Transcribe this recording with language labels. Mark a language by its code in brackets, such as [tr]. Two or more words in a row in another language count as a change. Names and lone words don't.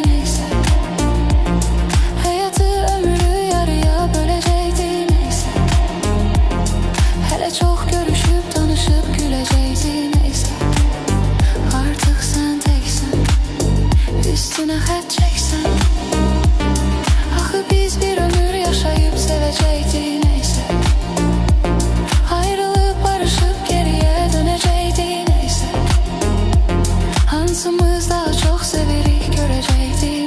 [az] Neysə, həyatı ömrü yarıya böləcəkdik. Neysə, hələ çox görüşüb tanışıb güləcəkdik. Neysə, artıq sən təksən, üstünə xət çəksən. [tr] Axı biz bir ömür yaşayıp sevecektik. Neyse, ayrılıp barışıp geriye dönecektik. Neyse, hansımız daha çok sevirik görecektik.